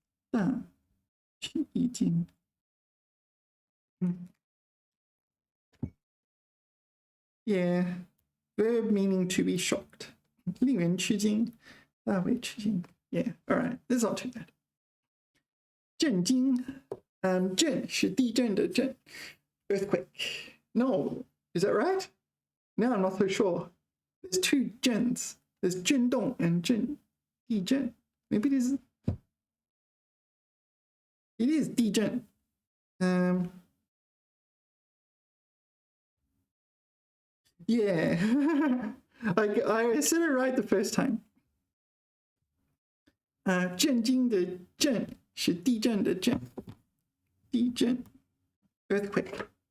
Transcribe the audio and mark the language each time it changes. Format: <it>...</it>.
<zh>大吃一惊.</zh> <en>Yeah, verb meaning to be shocked.</en> <zh>令人吃惊，大为吃惊。</zh> <en>Yeah, all right, that's not too bad.</en> <zh>震惊，震是地震的震 earthquake.</zh> <en>No, is that right? No, I'm not so sure. There's two zhens. There's 震动 and 地震. Maybe it is 地震. Yeah, I said it right the first time.</en> <zh>震惊的震是地震的震，地震 earthquake.</zh>